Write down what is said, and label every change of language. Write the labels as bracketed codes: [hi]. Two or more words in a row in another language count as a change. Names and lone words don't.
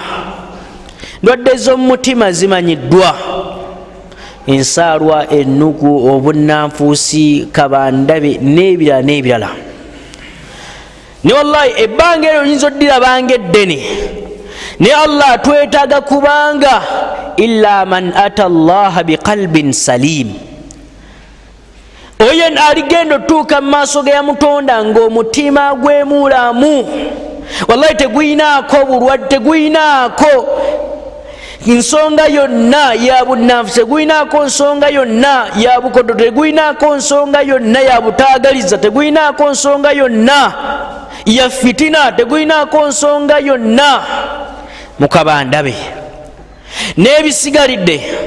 [lg] Ndwadde z'omutima zimanyiddwa ensaalwa ennugu obunnanfuusi kabandabe n'ebirala n'ebirala ne wallahi ebbanga eryo oyinza oddirabanga eddene ne Allah twetaaga kubanga [ar] إلا من أتى الله بقلب سليم [lg] oyo aligenda otuuka mu maaso ge yamutonda ng'omutima gwe mulamu wallahi teguyinaako bulwadde teguyinaako nsonga yonna ya bunnanfusi teguyinaako nsonga yonna ya bukodo teguyinaako nsonga yonna ya butaagaliza teguyinaako nsonga yonna ya fitina teguyinaako nsonga yonna mukabandabe n'ebisigalidde